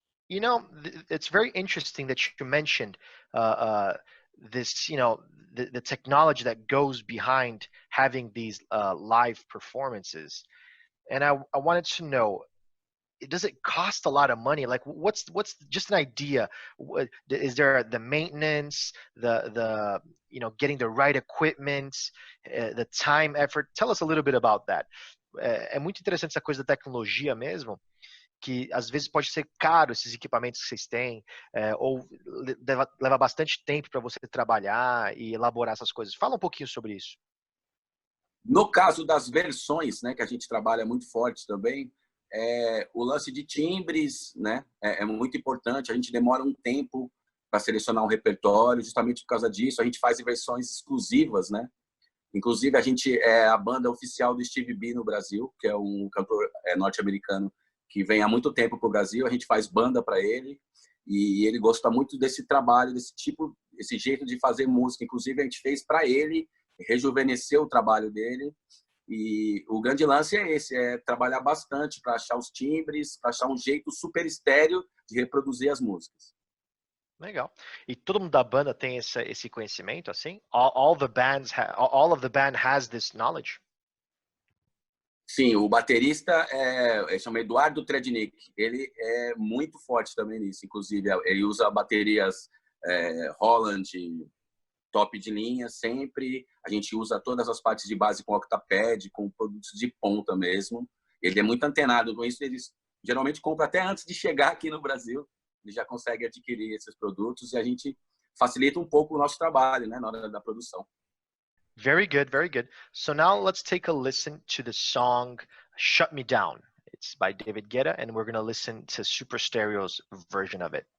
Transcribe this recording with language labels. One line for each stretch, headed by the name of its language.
English: It's very interesting that you mentioned this, the technology that goes behind having these live performances. And I wanted to know, does it cost a lot of money? Like, what's just an idea? Is there the maintenance, the getting the right equipment, the time, effort? Tell us a little bit about that.
Portuguese: É muito interessante essa coisa da tecnologia mesmo, que às vezes pode ser caro esses equipamentos que vocês têm, ou leva bastante tempo para você trabalhar e elaborar essas coisas. Fala um pouquinho sobre isso. No caso das versões, né, que a gente trabalha muito forte também, o lance de timbres, né, é muito importante. A gente demora um tempo para selecionar um repertório, justamente por causa disso. A gente faz versões exclusivas, né? Inclusive, a gente é a banda oficial do Stevie B no Brasil, que é um cantor norte-americano que vem há muito tempo para o Brasil. A gente faz banda para ele e ele gosta muito desse trabalho, esse jeito de fazer música. Inclusive, a gente fez para ele, rejuvenesceu o trabalho dele. E o grande lance é esse, trabalhar bastante para achar os timbres, para achar um jeito super estéreo de reproduzir as músicas. Legal. E todo mundo da banda tem esse conhecimento, assim?
English: All of the band has this knowledge?
Portuguese: Sim, o baterista ele chama Eduardo Trednick. Ele é muito forte também nisso. Inclusive, ele usa baterias Holland, top de linha sempre. A gente usa todas as partes de base com octapad, com produtos de ponta mesmo. Ele é muito antenado com isso. Ele geralmente compra até antes de chegar aqui no Brasil. Ele já consegue adquirir esses produtos e a gente facilita um pouco o nosso trabalho, né, na hora da produção.
English: Very good, very good. So now let's take a listen to the song Shut Me Down. It's by David Guetta, and we're going to listen to Super Stereo's version of it.